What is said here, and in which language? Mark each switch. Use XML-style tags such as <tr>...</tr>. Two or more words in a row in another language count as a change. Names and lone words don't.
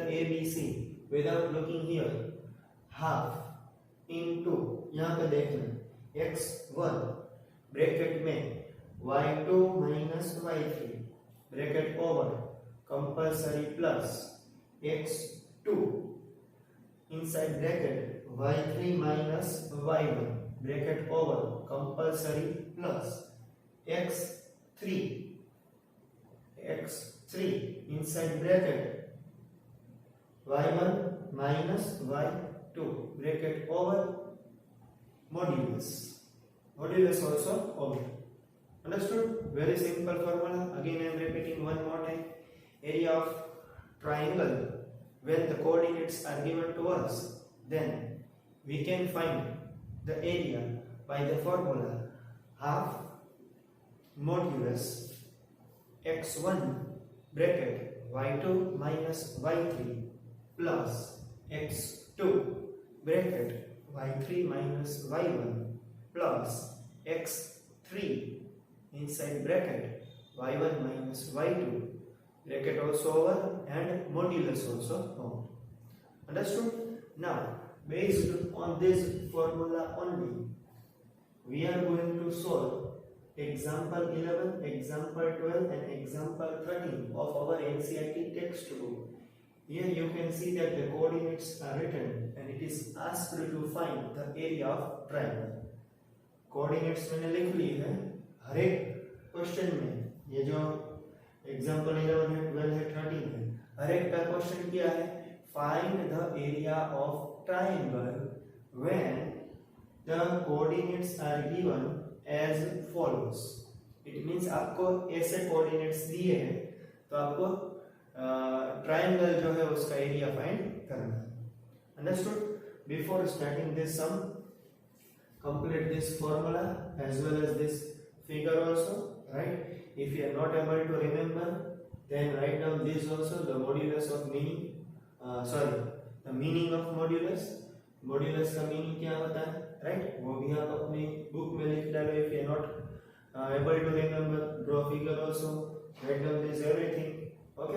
<en>ABC without looking here, half into,</en> <hi>यहां पे देखना</hi> <en>x1 bracket में y2 minus y3 bracket over compulsory plus x2 inside bracket y3 minus y1 bracket over compulsory plus x3 inside bracket y1 minus y2 bracket over modulus also over. Understood? Very simple formula. Again I am repeating one more time. Area of triangle, when the coordinates are given to us, then we can find the area by the formula half modulus x1 bracket y2 minus y3 plus x2 bracket y3 minus y1 plus x3 inside bracket y1 minus y2 bracket also over and modulus also over. Understood? Now, based on this formula only, we are going to solve example 11, example 12 and example 13 of our NCERT textbook. Here you can see that the coordinates are written and it is asked to find the area of triangle.</en> <hi>Coordinates मैंने लिख ली है, हर एक क्वेश्चन में, ये जो एग्जाम्पल 11 है, 12 है, 13 है, हर एक का क्वेश्चन क्या है,</hi> <en>find the area of triangle when the coordinates are given as follows. it means</en> <hi>आपको ऐसे कोऑर्डिनेट्स दिए हैं तो आपको ट्रायंगल जो है उसका</hi> <en>area find</en> <hi>करना है।</hi> <en>Understood? Before starting this sum, complete this formula as well as this figure also, right? If you are not able to remember, then write down this also, the modulus of meaning, the meaning of modulus.</en> <hi>Modulus का meaning क्या होता है, right? वो भी आप अपनी book में लिख डालो.</hi> <en>If you are not able to remember, draw figure also, write down this everything, okay?</en>